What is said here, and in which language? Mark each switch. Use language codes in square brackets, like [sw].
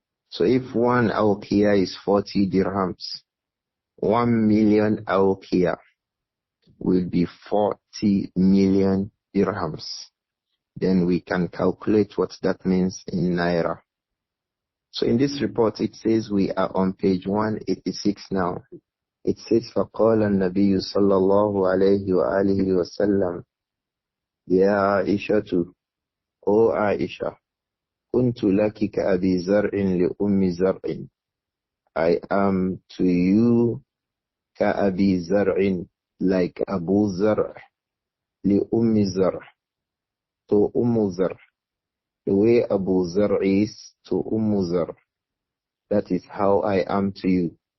[en] So if 1 awqiyah is 40 dirhams, 1 million awqiyah will be 40 million dirhams. Then we can calculate what that means in naira. So in this report, it says we are on page 186 now. [ar] It says, فَقَالَ النَّبِيُّ صَلَّى اللَّهُ عَلَيْهِ وَآلِهِ وَسَلَّمَ يَا عَائِشَةُ [en] O Āishah, [ar] كُنْتُ لَكِ كَأَبِي زَرْعٍ لِأُمِّ زَرْعٍ. [en] I am to you [ar] كَأَبِي زَرْعٍ, [en] like Abu Zar' [ar] لِأُمِّ زَرْعٍ, [en] to Zar'. The way Abu Zar' is to Zar'. That is how I am to you.